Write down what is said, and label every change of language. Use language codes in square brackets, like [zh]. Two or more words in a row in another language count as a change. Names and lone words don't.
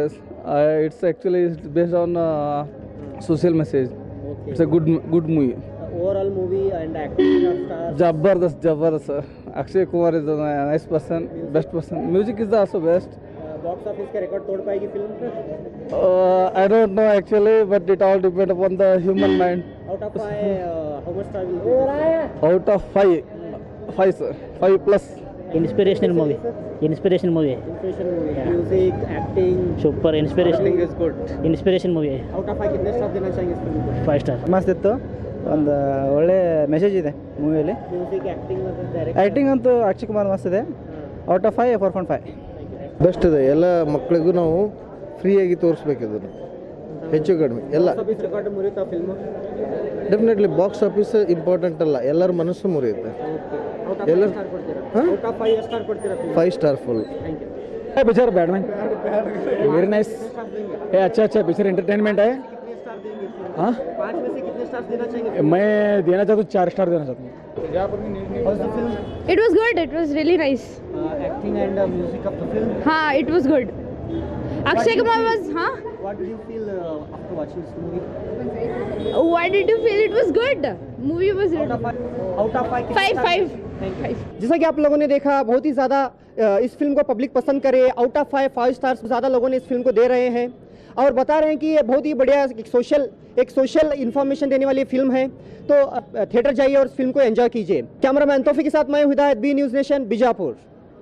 [en] It's actually based on social message. It's a good movie. Overall movie and acting of star [hi] जबरदस्त। [en] Akshay Kumar is nice person, best person. Music is also best. box office [hi] का रिकॉर्ड तोड़ पाएगी फिल्म? [en] I don't know actually, but it all depends upon the human mind. Out of 5 how much star will Out of 5, sir, 5 plus. inspirational movie है। Inspiration movie, music, acting, Super inspiration is good. inspiration movie है। out of [hi] 5 कितने स्टार देना चाहेंगे इस फिल्म को? [en] 5 ಸ್ಟಾರ್। [kn] ಮಸ್ತ್ ಇತ್ತು, ಒಂದು ಒಳ್ಳೆ ಮೆಸೇಜ್ ಇದೆ ಮೂವಿಯಲ್ಲಿ. [en] music, acting ಮತ್ತು डायरेक्ट [kn] ಆ್ಯಕ್ಟಿಂಗ್ ಅಂತೂ ಅಕ್ಷಯ್ ಕುಮಾರ್ ಮಸ್ತ್ ಇದೆ. [en] out of [kn] 5 4.5. ಬೆಸ್ಟ್ ಇದೆ. ಎಲ್ಲ ಮಕ್ಕಳಿಗೂ ನಾವು ಫ್ರೀಯಾಗಿ ತೋರಿಸ್ಬೇಕು ಇದನ್ನು, ಹೆಚ್ಚು ಕಡಿಮೆ ಎಲ್ಲ. [en] office record [kn] ಮುರಿತಾ ಫಿಲ್ಮ್? [en] definitely box office important [kn] ಅಲ್ಲ, ಎಲ್ಲರ ಮನಸ್ಸು ಮುರಿಯುತ್ತೆ. [en] out of [kn] ಎಲ್ಲ 5 ಸ್ಟಾರ್ ಕೊಡ್ತೀರಾ? ಹಾಂ? [en] out of [kn] 5 ಸ್ಟಾರ್ ಕೊಡ್ತೀರಾ ಫಿಲ್ಮ್? [en] 5 star full. Thank you. picture Batman very nice [hi] है, अच्छा [en] picture entertainment है। [hi] कितने स्टार देंगे फिल्म? हाँ, 5 में से कितने स्टार देना चाहेंगे? मैं देना चाहता हूँ 4 स्टार देना चाहता हूँ। [en] How's the film? It was good. It was really nice. Acting and music of the film. हाँ, it was good. Akshay Kumar was, हाँ? What did you feel after watching this movie? Why did you feel it was good? Movie was Out of 5? Out of 5 5. [hi] जैसा कि आप लोगों ने देखा, बहुत ही ज़्यादा इस फिल्म को पब्लिक पसंद करे। [en] out of 5 stars [hi] ज़्यादा लोगों ने इस फिल्म को दे रहे हैं और बता रहे हैं कि ये बहुत ही बढ़िया एक [en] social information [hi] देने वाली फिल्म है। तो थिएटर जाइए और इस फिल्म को एंजॉय कीजिए। कैमरामैन तौफीक के साथ मैं हिदायत, बी न्यूज़ नेशन, बीजापुर।